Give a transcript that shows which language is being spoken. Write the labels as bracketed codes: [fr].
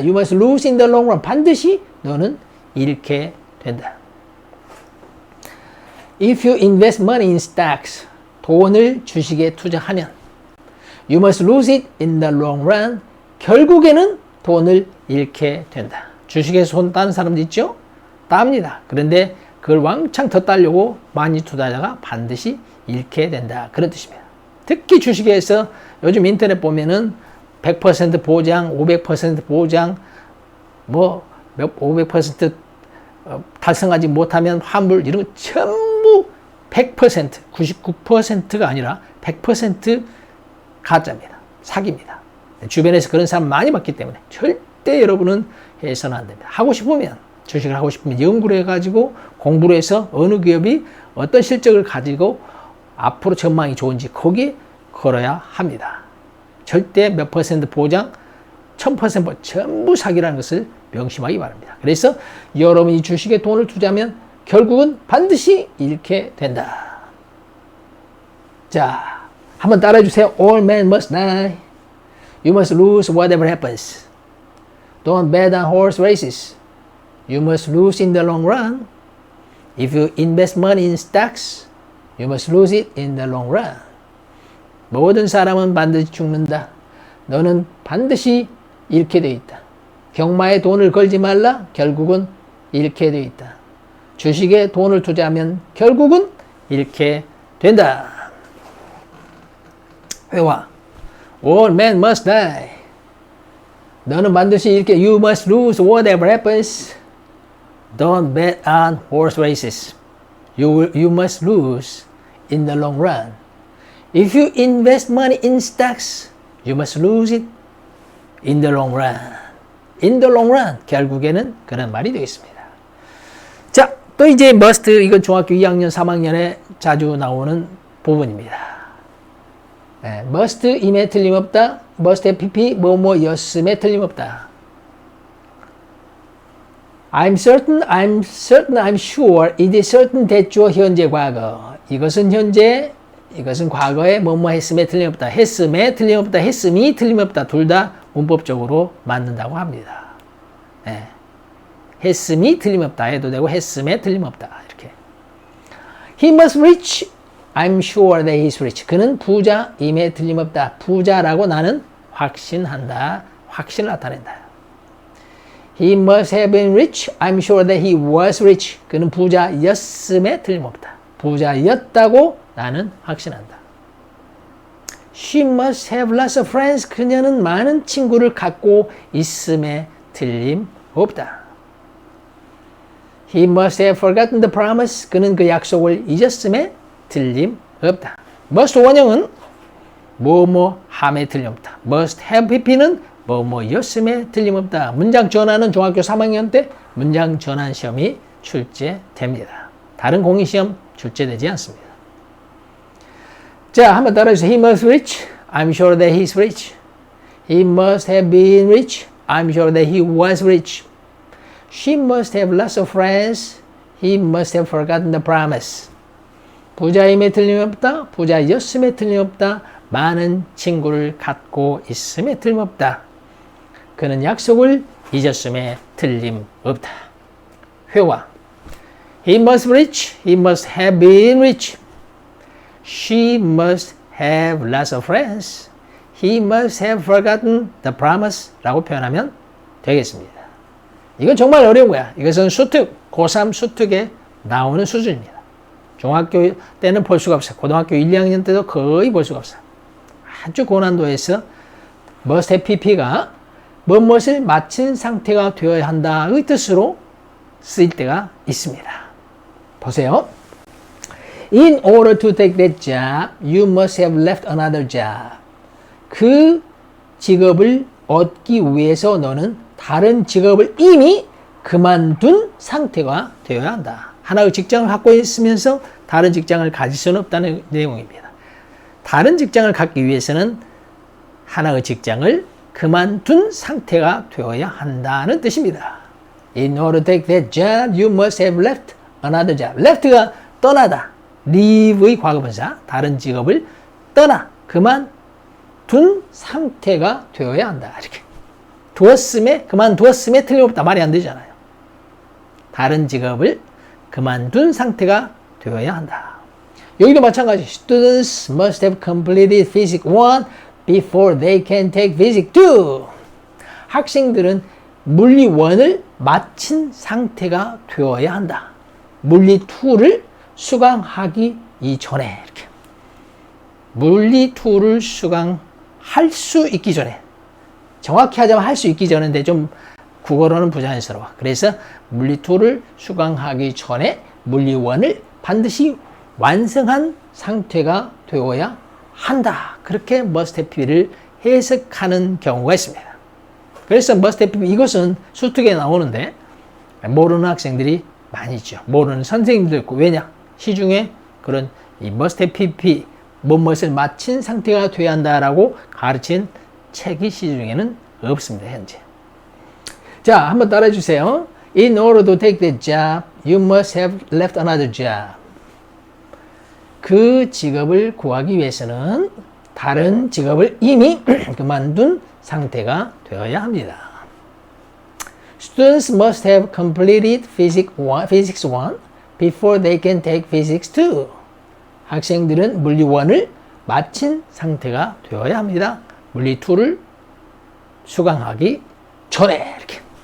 [en] You must lose in the long run. [ko] 반드시 너는 잃게 된다. [en] If you invest money in stocks, [ko] 돈을 주식에 투자하면 [en] You must lose it in the long run. [ko] 결국에는 돈을 잃게 된다. 주식에서 손 따는 사람도 있죠? 땁니다. 그런데 그걸 왕창 더 따려고 많이 투자하다가 반드시 잃게 된다. 그런 뜻입니다. 특히 주식에서 요즘 인터넷 보면은 100% 보장, 500% 보장, 500% 달성하지 못하면 환불 이런 거 전부 100%, 99%가 아니라 100% 가짜입니다. 사기입니다. 주변에서 그런 사람 많이 봤기 때문에 절대 여러분은 해서는 안 됩니다. 하고 싶으면, 주식을 하고 싶으면 연구를 해가지고 공부를 해서 어느 기업이 어떤 실적을 가지고 앞으로 전망이 좋은지 거기에 걸어야 합니다. 절대 몇 퍼센트 보장, 1000% 전부 사기라는 것을 명심하기 바랍니다. 그래서 여러분이 주식에 돈을 투자하면 결국은 반드시 잃게 된다. 자, 한번 따라해 주세요. [en] All men must die. You must lose whatever happens. Don't bet on horse races. You must lose in the long run. If you invest money in stocks, you must lose it in the long run. [ko] 모든 사람은 반드시 죽는다. 너는 반드시 잃게 돼 있다. 경마에 돈을 걸지 말라. 결국은 잃게 돼 있다. 주식에 돈을 투자하면 결국은 잃게 된다. 회화. [en] All men must die. [ko] 너는 반드시 잃게. [en] You must lose whatever happens. Don't bet on horse races. You must lose in the long run. If you invest money in stocks, you must lose it in the long run. In the long run. [ko] 결국에는 그런 말이 되겠습니다. 자, 또 이제 must, 이건 중학교 2학년, 3학년에 자주 나오는 부분입니다. 네, must 임에 틀림없다. must의 pp 뭐뭐였음에 틀림없다. [en] I'm certain, I'm sure, it is certain 됐죠. [ko] 현재 과거. 이것은 현재, 이것은 과거에 뭐뭐 했음에 틀림없다. 했음에 틀림없다. 했음이 틀림없다. 둘 다 문법적으로 맞는다고 합니다. 네. 했음이 틀림없다 해도 되고 했음에 틀림없다. 이렇게. [en] He must reach. I'm sure that he's rich. [ko] 그는 부자임에 틀림없다. 부자라고 나는 확신한다. 확신을 나타낸다. [en] He must have been rich. I'm sure that he was rich. [ko] 그는 부자였음에 틀림없다. 부자였다고 나는 확신한다. [en] She must have lots of friends. [ko] 그녀는 많은 친구를 갖고 있음에 틀림없다. [en] He must have forgotten the promise. [ko] 그는 그 약속을 잊었음에 틀림없다. must 원형은 뭐뭐 함에 틀림없다. must have pp는 뭐뭐였음에 틀림없다. 문장 전환은 중학교 3학년 때 문장 전환 시험이 출제됩니다. 다른 공익시험 출제되지 않습니다. 자, 한번 따라해주세요. [en] He must rich. I'm sure that he's rich. He must have been rich. I'm sure that he was rich. She must have lots of friends. He must have forgotten the promise. [ko] 부자임에 틀림없다. 부자였음에 틀림없다. 많은 친구를 갖고 있음에 틀림없다. 그는 약속을 잊었음에 틀림없다. [en] 회화. He must be rich. He must have been rich. She must have lots of friends. He must have forgotten the promise. [ko] 라고 표현하면 되겠습니다. 이건 정말 어려운 거야. 이것은 수특, 고3 수특에 나오는 수준입니다. 중학교 때는 볼 수가 없어요. 고등학교 1, 2학년 때도 거의 볼 수가 없어요. 아주 고난도에서 must have pp가 무엇을 마친 상태가 되어야 한다의 뜻으로 쓰일 때가 있습니다. 보세요. [en] In order to take that job, you must have left another job. [ko] 그 직업을 얻기 위해서 너는 다른 직업을 이미 그만둔 상태가 되어야 한다. 하나의 직장을 갖고 있으면서 다른 직장을 가질 수는 없다는 내용입니다. 다른 직장을 갖기 위해서는 하나의 직장을 그만둔 상태가 되어야 한다는 뜻입니다. [en] In order to take that job, you must have left another job. [ko] left가 떠나다. leave의 과거분사. 다른 직업을 떠나, 그만둔 상태가 되어야 한다. 이렇게. 그만두었음에 틀림없다. 말이 안 되잖아요. 다른 직업을 그만둔 상태가 되어야 한다. 여기도 마찬가지. [en] Students must have completed Physics 1 before they can take Physics 2. [ko] 학생들은 물리 1을 마친 상태가 되어야 한다. 물리 2를 수강하기 이전에 이렇게. 물리 2를 수강할 수 있기 전에. 정확히 하자면 할 수 있기 전인데 좀 국어로는 부자연스러워. 그래서 물리 2를 수강하기 전에 물리 1을 반드시 완성한 상태가 되어야 한다. 그렇게 must have pp를 해석하는 경우가 있습니다. 그래서 must have pp 이것은 수특에 나오는데 모르는 학생들이 많이 있죠. 모르는 선생님도 있고. 왜냐? 시중에 그런 이 must have pp 무엇을 마친 상태가 되어야 한다라고 가르친 책이 시중에는 없습니다. 현재. 자, 한번 따라해 주세요. [en] In order to take that job, you must have left another job. [ko] 그 직업을 구하기 위해서는 다른 직업을 이미 그만둔 상태가 되어야 합니다. [en] Students must have completed Physics 1 before they can take Physics 2. [ko] 학생들은 물리 1을 마친 상태가 되어야 합니다. 물리 2를 수강하기 전에 이렇게.